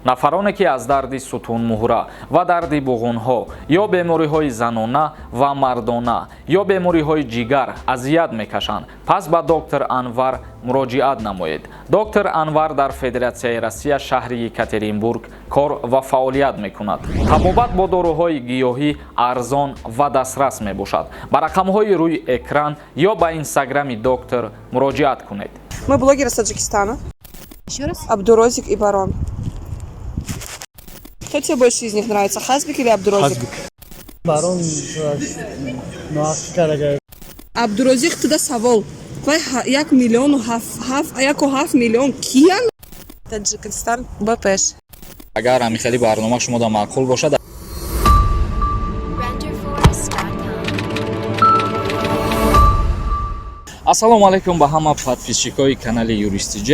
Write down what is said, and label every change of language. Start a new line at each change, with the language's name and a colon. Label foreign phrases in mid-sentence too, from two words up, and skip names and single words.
Tajik: нафароне ки аз дарди сутунмуҳра ва дарди буғунҳо ё бемориҳои занона ва мардона ё бемориҳои ҷигар азият мекашанд, пас ба доктор Анвар муроҷиат намоед. Доктор Анвар дар Федератсияи Россия шаҳри Екатеринбург кор ва фаъолият мекунад. Табобат бо доруҳои гиёҳӣ арзон ва дастрас мебошад. Ба рақамҳои рӯи экран ё ба инстаграми доктор муроҷиат кунед.
Russian: Мы блогеры с Таджикистана. Еще раз? Абдурозик и Барон. Кто тебе больше из них нравится, Хазбик или Абдурозик? Барон
Tajik: Абдурозик туда савол. Вай 1 миллион 7 миллион киян? Таджикистан БПШ. агар ҳамин хели барнома шумода маъқул бошад ассалому алайкум ба ҳама подписчикои канали Юристи J.